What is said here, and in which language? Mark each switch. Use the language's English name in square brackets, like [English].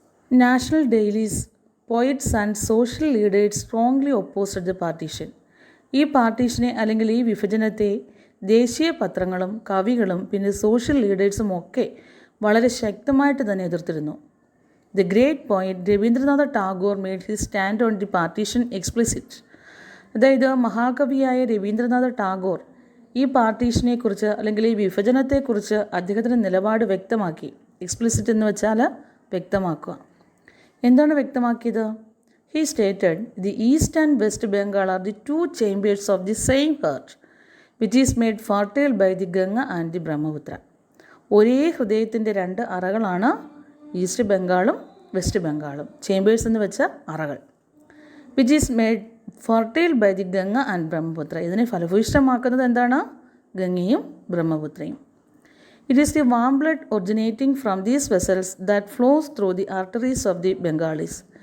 [English] National dailies, poets and social leaders strongly opposed the partition. [Malayalam] ഈ പാർട്ടീഷനെ അല്ലെങ്കിൽ ഈ വിഭജനത്തെ ദേശീയ പത്രങ്ങളും കവികളും പിന്നെ സോഷ്യൽ ലീഡേഴ്സും ഒക്കെ വളരെ ശക്തമായിട്ട് തന്നെ എതിർത്തിരുന്നു. [English] The great poet Rabindranath Tagore made his stand on the partition explicit. [Malayalam] അതായത് മഹാകവിയായ രവീന്ദ്രനാഥ ടാഗോർ ഈ പാർട്ടീഷനെക്കുറിച്ച് അല്ലെങ്കിൽ ഈ വിഭജനത്തെക്കുറിച്ച് അദ്ദേഹത്തിൻ്റെ നിലപാട് വ്യക്തമാക്കി. എക്സ്പ്ലിസിറ്റ് എന്ന് വെച്ചാൽ വ്യക്തമാക്കുക. എന്താണ് വ്യക്തമാക്കിയത്? [English] He stated, the East and West Bengal are the two chambers of the same heart, which is made fertile by the Ganga and the Brahmaputra. [Malayalam] ഒരേ ഹൃദയത്തിൻ്റെ രണ്ട് അറകളാണ് ഈസ്റ്റ് ബംഗാളും വെസ്റ്റ് ബംഗാളും. ചേമ്പേഴ്സ് എന്ന് വെച്ച അറകൾ. [English] Which is made fertile by the Ganga and Brahmaputra. [Malayalam] ഇതിനെ ഫലഭൂയിഷ്ടമാക്കുന്നത് എന്താണ്? ഗംഗയും ബ്രഹ്മപുത്രയും. [English] It is the warm blood originating from these vessels that flows through the arteries of the Bengalis.